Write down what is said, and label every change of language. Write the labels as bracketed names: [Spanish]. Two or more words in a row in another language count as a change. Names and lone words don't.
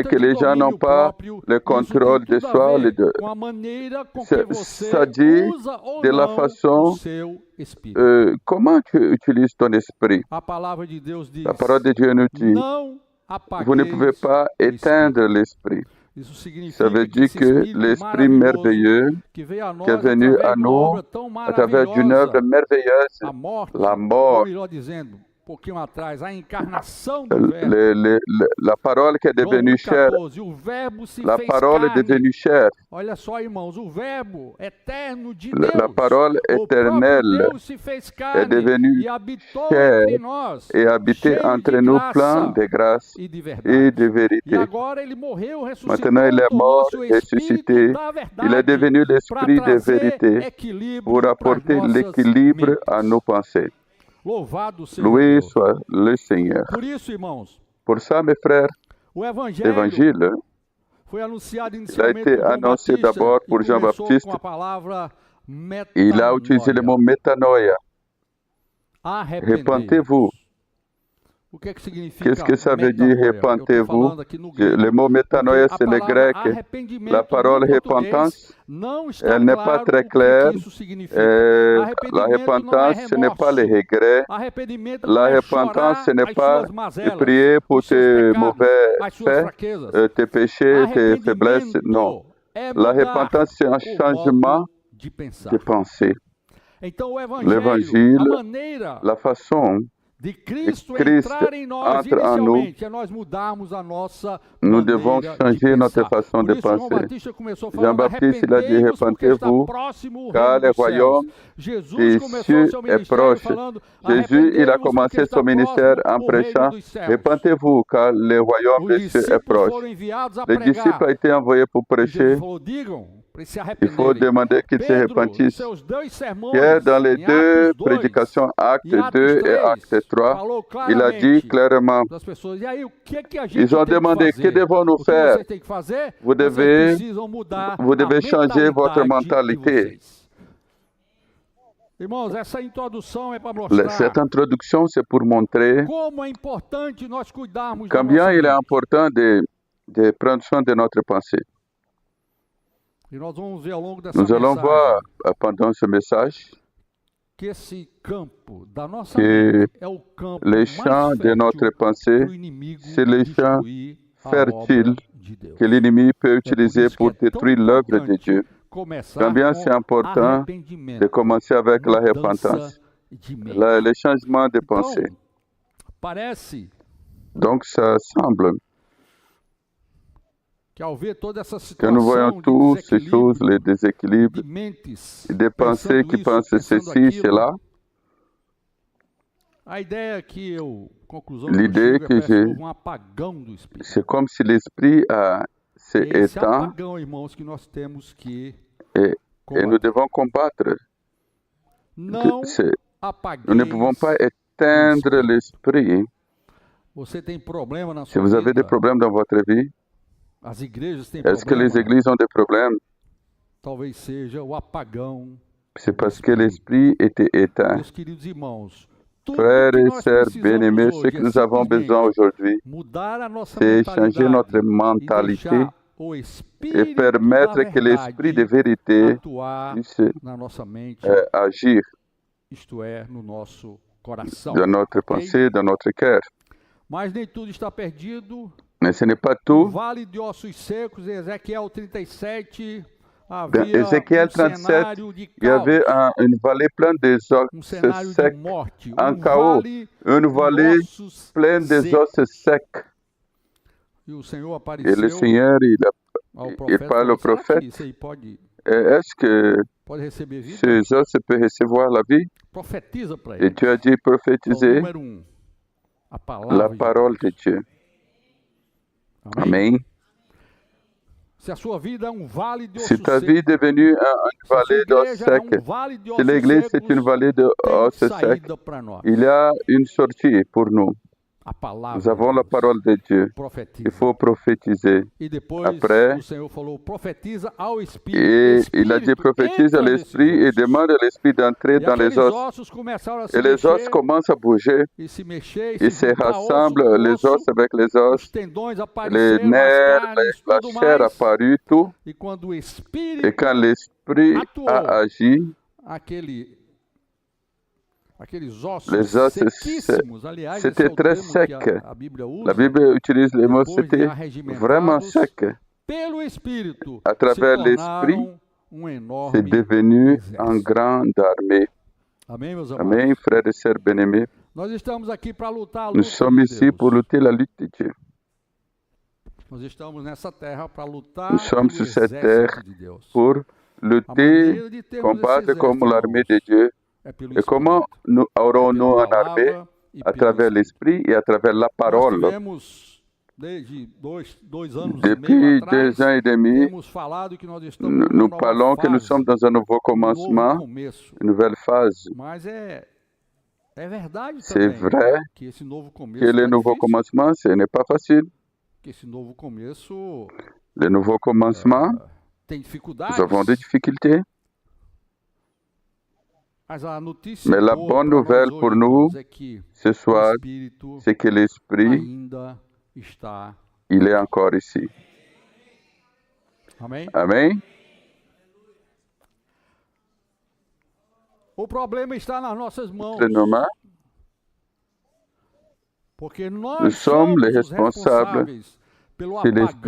[Portuguese] que de [French] les gens n'ont [Portuguese] domínio [French] pas [Portuguese] próprio. [French] le [Portuguese] Isso tem [French] contrôle de [Portuguese] tudo a [French] soi. [Portuguese] ver com a maneira com que [French] Ça [Portuguese] você [French] dit [Portuguese] usa ou [French] de la [Portuguese] não o [French] façon [Portuguese] seu espírito. [French] comment tu utilises ton esprit. [Portuguese] A palavra de Deus diz: [French] La parole de Dieu nous dit, [Portuguese] não [French] vous ne pouvez [Portuguese] apagueis [French] pas [Portuguese] o espírito. [French] éteindre l'esprit. [Portuguese] Isso [French] Ça [Portuguese] significa [French] veut [Portuguese] que [French] dire [Portuguese] esse [French] que [Portuguese] espírito [French] l'esprit [Portuguese] maravilhoso [French] merveilleux [Portuguese] que veio a [French] qui est [Portuguese] nós [French] venu à [Portuguese] através de uma [French] nous [Portuguese] obra tão [French] à travers d'une œuvre [Portuguese] maravilhosa, [French] merveilleuse, [Portuguese] a morte, [French] la [Portuguese] ou [French] mort, [Portuguese] melhor dizendo, um pouquinho atrás, a encarnação do Verbo. [French] la parole qui est [Portuguese] João [French] devenue [Portuguese] 8, [French] chère, [Portuguese] 14, o Verbo se [French] la [Portuguese] fez [French] parole est [Portuguese] carne. [French] devenue chère, [Portuguese] Olha só, irmãos, o Verbo eterno de [French] la [Portuguese] Deus, [French] parole [Portuguese] o próprio [French] éternelle [Portuguese] Deus se fez [French] est [Portuguese] carne [French] devenue [Portuguese] e habitou [French] chère [Portuguese] entre nós, [French] et habité [Portuguese] cheio [French] entre [Portuguese] de [French] nous [Portuguese] graça [French] plein de grâce [Portuguese] e de [French] et [Portuguese] verdade. [French] de [Portuguese] E [French] vérité. [Portuguese] agora ele morreu, ressuscitou, [French] Maintenant il est mort, [Portuguese] tornou-se o Espírito [French] ressuscité, [Portuguese] da [French] il est [Portuguese] verdade [French] devenu [Portuguese] para [French] l'esprit de [Portuguese] trazer [French] vérité [Portuguese] equilíbrio [French] pour [Portuguese] para as [French] apporter [Portuguese] nossas [French] l'équilibre [Portuguese] mentes. [French] à nos pensées. [Portuguese] Louvado seja [French] Loué [Portuguese] Deus. [French] soit le Seigneur. [Portuguese] Por isso, irmãos, [French] Pour ça, mes frères, [Portuguese] o Evangelho [French] l'évangile, [Portuguese] foi anunciado [French] il a [Portuguese] inicialmente [French] été [Portuguese] por João [French] annoncé [Portuguese] Batista [French] d'abord [Portuguese] e [French] pour [Portuguese] começou [French] Jean-Baptiste. [Portuguese] com a palavra [French] Il a utilisé le mot [Portuguese] metanoia. [French] métanoïa. Repentez-vous. [Portuguese] O que é que significa [French] Qu'est-ce que ça veut dire, [Portuguese] metanoia? Eu estou [French] repentez-vous? [Portuguese] falando aqui no grego. [French] Le mot métanoïa, [Portuguese] Porque a [French] c'est le [Portuguese] palavra [French] grec. [Portuguese] arrependimento [French] La parole [Portuguese] no português [French] repentance, [Portuguese] não está [French] elle n'est [Portuguese] claro [French] pas très [Portuguese] o [French] claire. [Portuguese] que isso significa. [French] La [Portuguese] Arrependimento não é [French] repentance, ce n'est pas le [Portuguese] remorso. [French] regret. [Portuguese] Arrependimento não [French] La [Portuguese] é [French] repentance, [Portuguese] chorar [French] ce n'est [Portuguese] as [French] pas [Portuguese] suas [French] de [Portuguese] mazelas, [French] prier pour [Portuguese] os seus [French] tes [Portuguese] pecados, [French] mauvais [Portuguese] as suas [French] faits, [Portuguese] fraquezas. [French] tes péchés, tes faiblesses. Non. [Portuguese] Arrependimento é [French] La [Portuguese] mudar [French] repentance, c'est un [Portuguese] o [French] changement [Portuguese] modo de pensar. [French] de pensée. [Portuguese] Então o [French] L'évangile, [Portuguese] a maneira [French] la façon [Portuguese] de Cristo [French] Cristo [Portuguese] entrar em nós [French] entre en nous, [Portuguese] inicialmente é nós mudarmos a nossa [French] nous [Portuguese] maneira [French] devons [Portuguese] de [French] changer notre [Portuguese] pensar. [French] façon [Portuguese] Por [French] de [Portuguese] isso João [French] penser. [Portuguese] Batista começou falando: [French] Jean-Baptiste, il a dit, [Portuguese] arrependei-vos porque está [French] repentez-vous, [Portuguese] próximo o [French] car [Portuguese] reino [French] le [Portuguese] dos céus. [French] royaume [Portuguese] Jesus [French] des [Portuguese] começou [French] cieux [Portuguese] seu [French] est [Portuguese] ministério [French] proche. [Portuguese] falando: [French] Jésus, il a [Portuguese] arrependei-vos [French] commencé [Portuguese] porque está [French] son ministère [Portuguese] próximo [French] en [Portuguese] o reino [French] prêchant, [Portuguese] dos céus. [French] repentez-vous, car le royaume [Portuguese] Os [French] des cieux est [Portuguese] discípulos [French] proche. [Portuguese] foram enviados a [French] Les disciples [Portuguese] pregar. [French] ont été envoyés pour [Portuguese] E [French] prêcher. [Portuguese] Jesus falou: digam para eles se [French] Il faut [Portuguese] arrependerem. [French] demander qu'ils se [Portuguese] Pedro, nos [French] repentissent. [Portuguese] seus dois sermões, [French] Pierre, dans les [Portuguese] em [French] deux [Portuguese] Atos 2, [French] prédications, acte [Portuguese] e Atos [French] 2 et [Portuguese] 3, [French] acte 3, [Portuguese] falou [French] il a dit [Portuguese] claramente [French] clairement, [Portuguese] das pessoas: e aí, o que é que a gente [French] ils ont [Portuguese] tem [French] demandé, [Portuguese] que [French] que [Portuguese] fazer? [French] devons-nous [Portuguese] O que [French] faire? [Portuguese] vocês têm que fazer? [French] Vous [Portuguese] Vocês [French] devez, [Portuguese] precisam mudar [French] vous devez [Portuguese] a [French] changer votre [Portuguese] mentalidade de [French] mentalité. [Portuguese] vocês. Irmãos, essa introdução é para mostrar [French] Cette introduction, c'est pour montrer [Portuguese] como é importante nós cuidarmos da [French] combien [Portuguese] nossa [French] il est [Portuguese] mente. [French] important de prendre soin de notre pensée. [Portuguese] E nós vamos ver ao longo dessa [French] Nous allons [Portuguese] mensagem [French] voir pendant ce message [Portuguese] que esse campo da nossa [French] que [Portuguese] mente é o campo [French] les [Portuguese] mais [French] champs de [Portuguese] fértil [French] notre pensée, [Portuguese] para o inimigo [French] c'est les champs [Portuguese] destruir a [French] fertiles [Portuguese] obra de Deus. [French] que l'ennemi peut [Portuguese] É por [French] utiliser [Portuguese] isso [French] pour [Portuguese] que é tão [French] détruire l'œuvre de [Portuguese] importante [French] Dieu. [Portuguese] começar [French] Combien [Portuguese] com [French] c'est important [Portuguese] arrependimento, [French] de commencer avec la repentance, [Portuguese] mudança de mente. [French] le changement de [Portuguese] Então, [French] pensée. [Portuguese] parece [French] Donc ça semble [Portuguese] que ao ver toda essa [French] que nous voyons [Portuguese] situação de [French] tous ces choses, [Portuguese] desequilíbrio [French] les déséquilibres, [Portuguese] de mentes, [French] des pensées [Portuguese] pensando [French] qui [Portuguese] isso, [French] pensent [Portuguese] pensando [French] ceci, [Portuguese] aquilo, [French] cela, [Portuguese] A ideia que conclusão [French] L'idée que j'ai, [Portuguese] houve apagão do espírito. [French] c'est comme si l'esprit s'est [Portuguese] Esse [French] éteint [Portuguese] apagão, irmãos, que nós temos que [French] et nous [Portuguese] combater. [French] devons combattre. [Portuguese] Não [French] Nous ne pouvons pas éteindre l'esprit. [Portuguese] Você tem problema na [French] Si [Portuguese] sua [French] vous avez des [Portuguese] vida? [French] problèmes dans votre vie, [Portuguese] As igrejas têm [French] est-ce que les [Portuguese] problema? [French] églises ont des problèmes? [Portuguese] Talvez seja o apagão. [French] C'est parce que l'esprit était éteint. [Portuguese] Meus queridos irmãos, tudo [French] Frères [Portuguese] que [French] et [Portuguese] nós [French] sœurs [Portuguese] precisamos [French] bien-aimés, ce [Portuguese] hoje [French] que [Portuguese] é [French] nous avons besoin [Portuguese] simplesmente [French] aujourd'hui, [Portuguese] mudar a nossa [French] c'est changer notre [Portuguese] mentalidade e [French] mentalité [Portuguese] deixar o [French] et [Portuguese] Espírito [French] permettre [Portuguese] da [French] que l'esprit de [Portuguese] verdade [French] vérité [Portuguese] atuar [French] puisse [Portuguese] na nossa mente, [French] agir [Portuguese] isto é, no nosso coração. [French] dans notre [Portuguese] Ok? [French] pensée, dans notre cœur. [Portuguese] Mas nem tudo está perdido. [French] Mais ce n'est pas [Portuguese] O [French] tout. [Portuguese] vale de ossos secos, Ezequiel 37, [French] Dans [Portuguese] havia [French] Ézéchiel 37, [Portuguese] cenário de [French] il y avait [Portuguese] caos, [French] une vallée pleine des os [Portuguese] cenário de [French] secs, [Portuguese] morte, [French] un [Portuguese] um [French] chaos, [Portuguese] vale [French] une [Portuguese] de [French] vallée [Portuguese] ossos [French] pleine des [Portuguese] secos. [French] os secs. [Portuguese] E o Senhor [French] Et le [Portuguese] apareceu [French] Seigneur, [Portuguese] ao [French] il [Portuguese] profeta [French] parle [Portuguese] e [French] au [Portuguese] falou, será que [French] prophète. [Portuguese] isso aí pode [French] Est-ce que [Portuguese] receber vida? [French] ces os peuvent recevoir la vie? [Portuguese] Profetiza para [French] Et [Portuguese] ele. [French] Dieu a dit [Portuguese] Então, [French] prophétiser [Portuguese] número 1, a [French] la [Portuguese] palavra de [French] parole de [Portuguese] Deus. [French] Dieu. [Portuguese] Amém? [French] Amen. [Portuguese] Se a sua vida é um vale de [French] Si [Portuguese] ossos [French] ta vie est [Portuguese] secos, [French] devenue une [Portuguese] se a sua [French] vallée d'os [Portuguese] igreja é [French] secs, [Portuguese] vale de [French] si [Portuguese] ossos [French] l'église est une [Portuguese] secos, [French] vallée de [Portuguese] tem [French] os secs, [Portuguese] saída para nós. [French] il y a une sortie pour nous. [Portuguese] A palavra [French] Nous avons [Portuguese] de [French] la [Portuguese] Deus. [French] parole de Dieu. [Portuguese] Profetiza. [French] Il faut prophétiser. [Portuguese] E depois [French] Après, [Portuguese] o Senhor falou, profetiza ao Espírito. [French] Et il a dit [Portuguese] Espírito, [French] prophétise à [Portuguese] entra [French] l'esprit [Portuguese] nesses [French] et [Portuguese] ossos. [French] demande à l'esprit d'entrer [Portuguese] E [French] dans les [Portuguese] aqueles [French] os. [Portuguese] ossos começaram a se [French] Et les os [Portuguese] mexer, [French] commencent à bouger. [Portuguese] e se mexer, [French] Ils [Portuguese] se [French] se [Portuguese] juntar osso [French] rassemblent, [Portuguese] com [French] les [Portuguese] osso, [French] os avec les [Portuguese] os [French] os, [Portuguese] tendões [French] les [Portuguese] apareceram, as [French] nerfs, [Portuguese] carnes, [French] la [Portuguese] tudo [French] chair [Portuguese] mais. [French] apparut, tout. [Portuguese] E quando o [French] Et [Portuguese] Espírito [French] quand l'esprit [Portuguese] atuou, [French] a agi, [Portuguese] aqueles ossos [French] les os [Portuguese] sequíssimos, aliás, esse é [French] c'était [Portuguese] o [French] très [Portuguese] termo que [French] sec. [Portuguese] a Bíblia [French] La [Portuguese] usa, [French] Bible utilise les mots, [Portuguese] depois de [French] c'était vraiment [Portuguese] arregimentados [French] sec. [Portuguese] pelo Espírito, [French] À [Portuguese] se [French] travers l'esprit, [Portuguese] tornaram [French] c'est [Portuguese] enorme [French] devenu [Portuguese] exército. [French] une grande armée. [Portuguese] Amém, meus amados? [French] Amen, frères et sœurs bien-aimés. [Portuguese] Nós estamos aqui para lutar a [French] Nous [Portuguese] luta [French] sommes [Portuguese] de [French] ici [Portuguese] Deus. [French] pour lutter la lutte de Dieu. [Portuguese] Nós estamos nessa terra para lutar [French] Nous sommes [Portuguese] pelo [French] sur cette [Portuguese] exército [French] terre [Portuguese] de Deus. [French] pour [Portuguese] A [French] lutter, [Portuguese] maneira de termos [French] combattre [Portuguese] esse [French] comme [Portuguese] exército, [French] l'armée de [Portuguese] irmãos, [French] Dieu. [Portuguese] é pelo [French] Et comment [Portuguese] Espírito, [French] nous [Portuguese] é [French] aurons-nous [Portuguese] pela [French] une armée? [Portuguese] palavra e [French] À [Portuguese] pelo [French] travers [Portuguese] Espírito. [French] l'esprit et à travers la [Portuguese] Nós [French] parole. [Portuguese] tivemos, desde dois anos e [French] Depuis [Portuguese] meio atrás, [French] 2 ans et demi, [Portuguese] temos falado que nós estamos [French] nous, [Portuguese] numa [French] nous [Portuguese] nova [French] parlons que nous [Portuguese] fase, [French] sommes dans un nouveau [Portuguese] um novo [French] commencement, [Portuguese] começo. [French] une nouvelle phase. [Portuguese] Mas é verdade [French] C'est [Portuguese] também [French] vrai [Portuguese] que esse novo começo [French] que le [Portuguese] é [French] nouveau [Portuguese] difícil, [French] commencement, ce n'est pas facile. [Portuguese] que esse novo começo [French] Le nouveau commencement, [Portuguese] tem [French] nous avons des [Portuguese] dificuldades, [French] difficultés. [Portuguese] mas a notícia [French] Mais la [Portuguese] boa [French] bonne [Portuguese] para [French] nouvelle [Portuguese] nós [French] pour [Portuguese] hoje, [French] nous [Portuguese] irmãos, é que [French] ce [Portuguese] o [French] soir, [Portuguese] Espírito [French] c'est que l'esprit, [Portuguese] ainda está. [French] il est encore ici. [Portuguese] Amém? [French] Amen. [Portuguese] O problema está nas nossas mãos, [French] C'est normal. [Portuguese] porque [French] Nous [Portuguese] nós [French] sommes [Portuguese] somos [French] les [Portuguese] os [French] responsables [Portuguese] responsáveis pelo [French] si l'esprit